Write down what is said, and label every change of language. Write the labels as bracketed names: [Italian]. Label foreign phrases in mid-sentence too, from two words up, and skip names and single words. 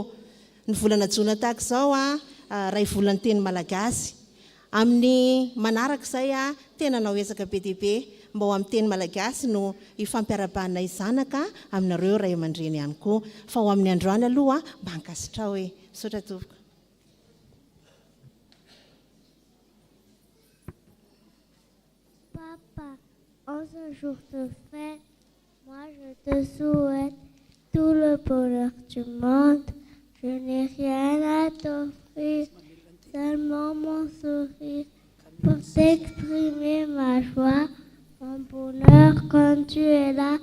[Malagasy] Ny volana jona tahaka izao ray volany teny malagasy. Amin'ny manaraka izay tena nao ezaka be dia be mba ho amin'ny teny malagasy no ifampiarabanay zanaka aminareo ray aman-dreny ihany koa. Fa ho amin'ny androany aloha mba hankasitrao hoe misaotra tompoko. [French] Papa, en ce jour de fête, moi je te souhaite tout le bonheur du monde. Je n'ai rien à t'offrir, seulement mon sourire pour t'exprimer ma joie, mon bonheur quand tu es là.